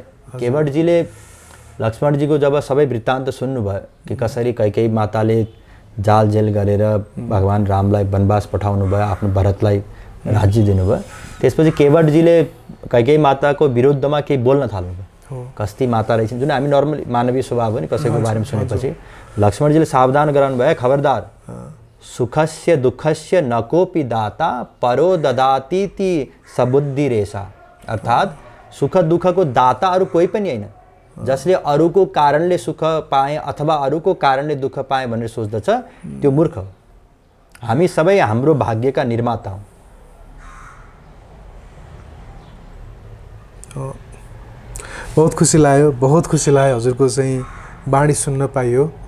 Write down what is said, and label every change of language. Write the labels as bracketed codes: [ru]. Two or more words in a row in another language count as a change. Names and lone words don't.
[ne] केवटजीले लक्ष्मणजीको जब सबै वृत्तान्त सुन्नुभयो कि कसरी कैकेयी माताले जालझेल गरेर भगवान रामलाई वनवास पठाउनु भयो, आफ्नो भरतलाई राज्य दिनुभयो, त्यसपछि केवटजीले कैकेयी माताको विरुद्धमा केही बोल्न थाल्नुभयो। कस्ती माता रहेछन्, जुन हामी नर्मली मानवीय स्वभाव हो नि, कसैको बारेमा सुनेपछि लक्ष्मणजीले सावधान गराउनु भयो, खबरदार, [sa] सुखस्य दुःखस्य न कोपि दाता परो ददातीति सबुद्धि रेसा। [ne] अर्थात् सुख दुःखको दाता अरू कोही पनि होइन, जसले अरूको कारणले सुख पाए अथवा अरूको कारणले दुःख पाए भनेर सोच्दछ त्यो मूर्ख हो। हामी सबै हाम्रो भाग्यका निर्माता हौँ। बहुत खुसी लाग्यो हजुरको चाहिँ बाणी सुन्न पाइयो।